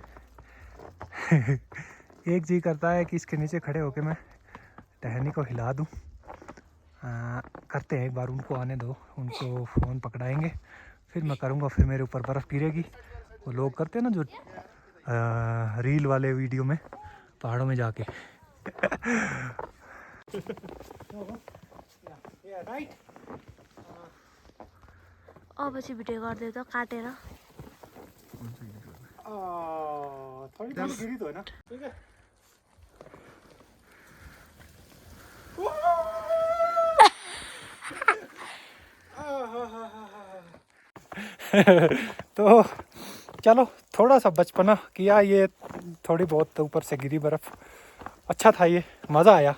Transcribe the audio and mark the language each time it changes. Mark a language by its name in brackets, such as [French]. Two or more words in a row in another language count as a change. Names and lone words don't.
[Hindi] एक जी करता है कि इसके नीचे खड़े होके मैं टहनी को हिला दूं। करते हैं एक बार, उनको आने दो, उनको फ़ोन पकड़ाएंगे फिर मैं करूँगा। फिर मेरे ऊपर बर्फ़ गिरेगी। वो लोग करते हैं ना जो रील वाले वीडियो में पहाड़ों में जाके। [Nepali] अब चाहिँ भिडियो गरिदियो त काटेर। [Hindi] थोड़ी थोड़ी गिरी तो है ना, ठीक है। तो चलो, थोड़ा सा बचपना किया, ये थोड़ी बहुत ऊपर से गिरी बर्फ़, अच्छा था, ये मज़ा आया।